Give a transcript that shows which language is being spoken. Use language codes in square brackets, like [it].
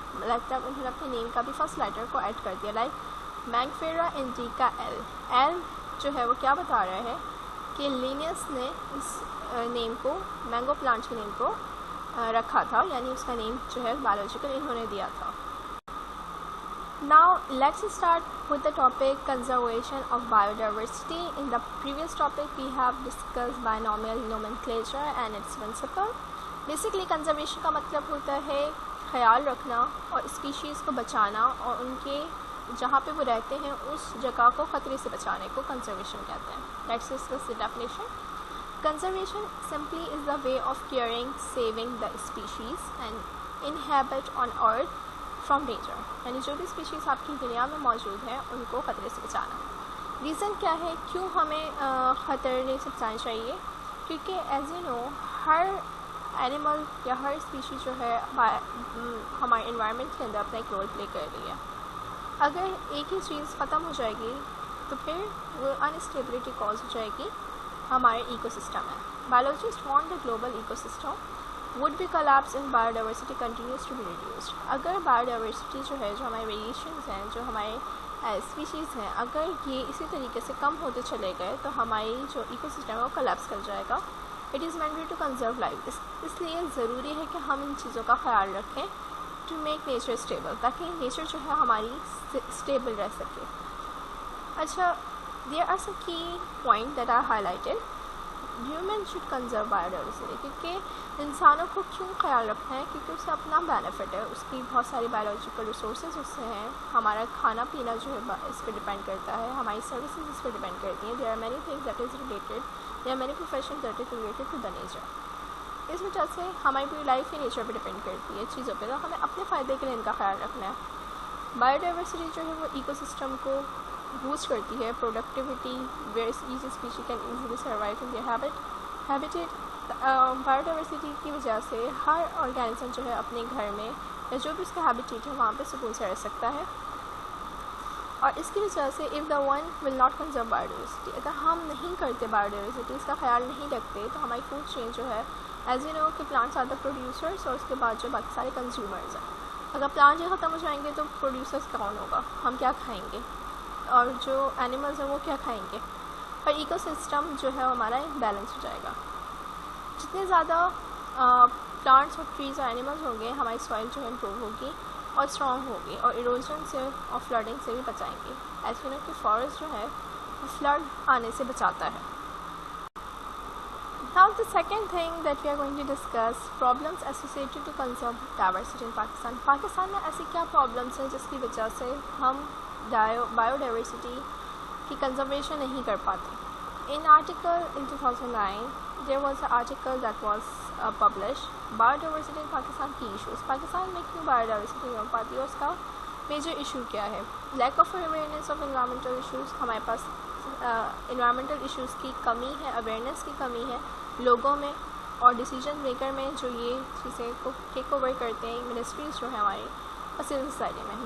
[ur] Like تب انہوں نے اپنے نیم کا بھی فرسٹ لیٹر کو ایڈ کر دیا. لائک مینگفیرا انڈیکا ایل جو ہے وہ کیا بتا رہا ہے کہ لینیس نے اس نیم کو مینگو پلانٹ کے نیم کو رکھا تھا یعنی اس کا نیم جو ہے بایولوجیکل انہوں نے دیا تھا. [en] Now let's start with the topic conservation of biodiversity. In the previous topic we have discussed binomial nomenclature and its principle. Basically [ur] conservation کا مطلب ہوتا ہے خیال رکھنا اور اسپیشیز کو بچانا اور ان کے جہاں پہ وہ رہتے ہیں اس جگہ کو خطرے سے بچانے کو کنزرویشن کہتے ہیں. [en] Let's discuss the definition. Conservation simply is the way of caring, saving the species and inhabit on earth from danger [ur] یعنی جو بھی اسپیشیز آپ کی دنیا میں موجود ہیں ان کو خطرے سے بچانا. ریزن کیا ہے کیوں ہمیں خطرے سے بچانا چاہیے؟ کیونکہ [en] as you know [ur] Hare animal یا ہر اسپیشیز جو ہے ہمارے انوائرمنٹ کے اندر اپنا ایک رول پلے کر رہی ہے. اگر ایک ہی چیز ختم ہو جائے گی تو پھر وہ انسٹیبلٹی کاز ہو جائے گی ہمارے ایکو سسٹم میں. [en] Biologist want the global ecosystem would be collapse in biodiversity continues to be reduced. [ur] اگر biodiversity جو ہے جو ہمارے ویریشنز ہیں جو ہمارے اسپیشیز ہیں اگر یہ اسی طریقے سے کم ہوتے چلے گئے تو ہماری جو ایکو سسٹم ہے وہ کلیپس کر جائے گا. [en] It is mandatory to conserve life. [ur] اس لیے ضروری ہے کہ ہم ان چیزوں کا خیال رکھیں [en] to make nature stable [ur] تاکہ نیچر جو ہے ہماری اسٹیبل رہ سکے. اچھا [en] There are some کی point that are high lighted. Human should conserve بایوڈائیورسٹی. [ur] کیونکہ انسانوں کو کیوں خیال رکھنا ہے کیونکہ اس سے اپنا بینیفٹ ہے. اس کی بہت ساری بایولوجیکل ریسورسز اس سے ہیں. ہمارا کھانا پینا جو ہے اس پہ ڈپینڈ کرتا ہے. ہماری سروسز اس پہ ڈپینڈ کرتی ہیں. [en] There are many things that is related. There are many profession that is related to the nature. [ur] اس وجہ سے ہماری پوری لائف ہی نیچر پہ ڈپینڈ کرتی ہے چیزوں پہ. تو ہمیں اپنے فائدے کے لیے ان کا خیال رکھنا ہے. بایوڈائیورسٹی جو ہے وہ ایکو سسٹم کو بوسٹ کرتی ہے. [en] Productivity where each species can easily survive in their habitat. [ur] بایوڈائیورسٹی کی وجہ سے ہر آرگینزم جو ہے اپنے گھر میں یا جو بھی اس کا ہیبیٹیٹ ہے وہاں پہ سکون سے رہ سکتا ہے. اور اس کی وجہ سے [en] if the one will not conserve biodiversity [ur] اگر ہم نہیں کرتے بایوڈائیورسٹی اس کا خیال نہیں رکھتے تو ہماری فوڈ چین جو ہے [en] as you know [ur] کہ [en] plants are the producers [ur] اور اس کے بعد جو باقی سارے کنزیومرز ہیں. اگر پلانٹ جو ختم ہو جائیں گے تو پروڈیوسرس کون ہوگا؟ ہم کیا کھائیں گے اور جو اینیملز ہیں وہ کیا کھائیں گے. اور ایکو سسٹم جو ہے ہمارا بیلنس ہو جائے گا. جتنے زیادہ پلانٹس اور ٹریز اور اینیملز ہوں گے ہماری سوائل جو ہے امپروو ہوگی اور اسٹرانگ ہوگی اور ایروژن سے اور فلڈنگ سے بھی بچائیں گے. ایسے کہ فارسٹ جو ہے وہ فلڈ آنے سے بچاتا ہے. [en] Now the second thing that we are going to discuss problems associated to conserve diversity in Pakistan. [ur] Pakistan میں ایسی کیا پرابلمس ہیں جس کی وجہ سے ہم بایوڈائیورسٹی کی کنزرویشن نہیں کر پاتے. [en] In article in 2009, there was an article that was published, Biodiversity in Pakistan key issues. [ur] Pakistan میں کیوں biodiversity ہو پاتی ہے, اس کا میجر ایشو کیا ہے. [en] lack of awareness of environmental issues, [ur] ہمارے پاس انوائرمنٹل ایشوز کی کمی ہے, اویئرنیس کی کمی ہے لوگوں میں اور ڈیسیجن میکر میں, جو یہ چیزیں کو ٹیک اوور کرتے ہیں منسٹریز جو ہیں ہماری اور سول سوسائٹی میں.